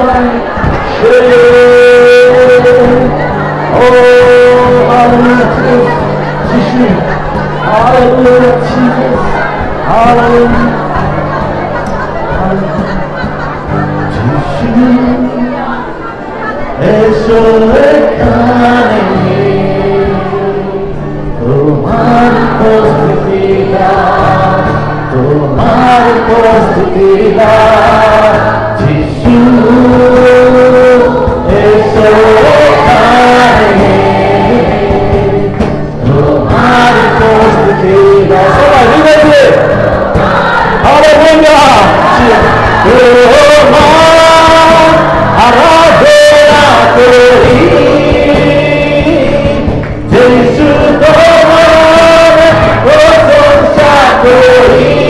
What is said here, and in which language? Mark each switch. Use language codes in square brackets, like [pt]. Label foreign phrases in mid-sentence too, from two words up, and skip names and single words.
[en] Oh, hallelujah, Jesus. Hallelujah, Jesus. Hallelujah. [bn] Eso eখানে তোমার উপস্থিতি যিশু এসো এখানে তোমার উপস্থিতি সবাই মিলে হালেলুয়া তোমার আরাধনা করি যিশু তোমার প্রশংসা করি